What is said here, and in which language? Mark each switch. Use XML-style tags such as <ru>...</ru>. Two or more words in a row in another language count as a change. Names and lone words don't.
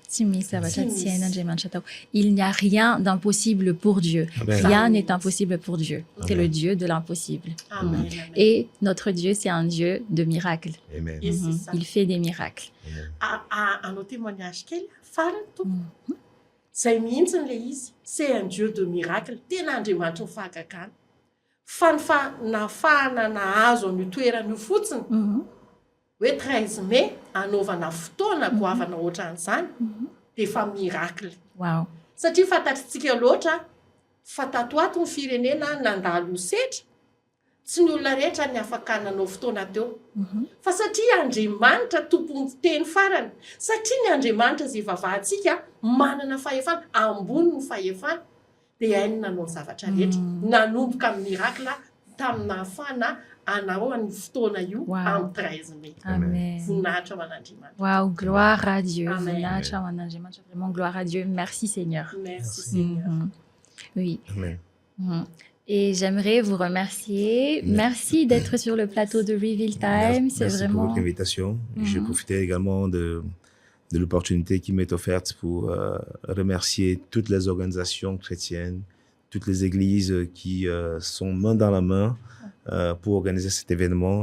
<fr>Il n'y a rien d'impossible pour Dieu. Rien n'est impossible pour Dieu. C'est le Dieu de l'impossible. Et notre Dieu, c'est un Dieu de miracles. Il fait des miracles.</fr> <mg>Anao témoignage kely farany tompo zay mihitsy n'le izy</mg> <fr>c'est un Dieu de miracle</fr> <mg>tena Andriamanitra mifahagagana fa nafahana nahazo an'io toerana io fotsiny hoe 13 mai anaovana fotoana goavana ohatran'izany dia efa miracle. Satria fantatritsika loatra fa tatoato ny firenena nandalo setra tsy ny olona rehetra ny afaka nanao fotoana teo fa satria Andriamanitra tompony teny farany satria ny Andriamanitra izay vavahantsika manana fahefana ambony ny fahefana dia hainy nanao zavatra rehetra nanomboka amin'ny miracle tamin'ny nahafahana anao ny fotoana io amin'ny 13 mai. Voninahitra ho an'Andriamanitra.</mg> <fr>Wow, gloire à Dieu.</fr> <mg>Voninahitra ho an'Andriamanitra.</mg> <fr>Vraiment gloire à Dieu. Merci Seigneur. Merci Seigneur. Oui. Et j'aimerais vous remercier. Merci d'être sur le plateau de Reveal Time. C'est Merci vraiment... pour votre invitation. Je profitais également de l'opportunité qui m'est offerte pour remercier toutes les organisations chrétiennes, toutes les églises qui sont main dans la main pour organiser cet événement.</fr>